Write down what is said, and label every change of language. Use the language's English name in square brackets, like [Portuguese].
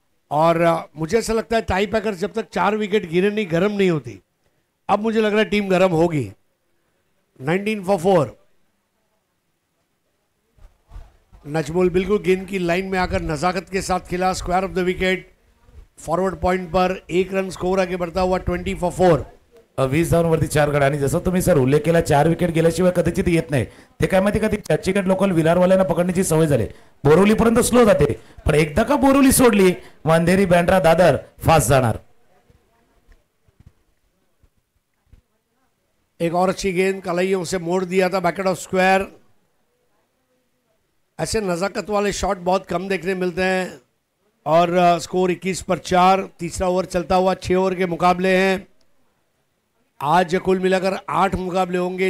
[Hindi] और मुझे ऐसा लगता है टाई पैकर्स जब तक 4 विकेट गिरे नहीं गर्म नहीं होती, अब मुझे लग रहा है टीम गर्म होगी। 19 for 4। नजमुल बिल्कुल गेंद की लाइन में आकर नजाकत के साथ खेला, square of the wicket, forward point पर 1 रन स्कोर आगे बढ़ता हुआ। 20 for 4। [Marathi] 20 धावांवरती 4 गड आणि जसं तुम्ही सर उल्लेख केला 4 विकेट गेल्याशिवाय कदाचित येत नाही, ते काय माहिती का, ती चर्चगेट लोकल विरारवाल्यांना पकडण्याची सवय झाली, बोरिवली पर्यंत स्लो जाते पण एकदा का बोरिवली सोडली अंधेरी, बँड्रा, दादर फास्ट जाणार। [Hindi] एक और अच्छी गेंद कलाइयों से मोड़ दिया था बैकेट ऑफ स्क्वायर। ऐसे नजाकत वाले शॉट बहुत कम देखने मिलते हैं। और स्कोर 21 पर 4। तीसरा ओवर चलता हुआ, 6 ओवर के मुकाबले हैं। आज कुल मिलाकर 8 मुकाबले होंगे।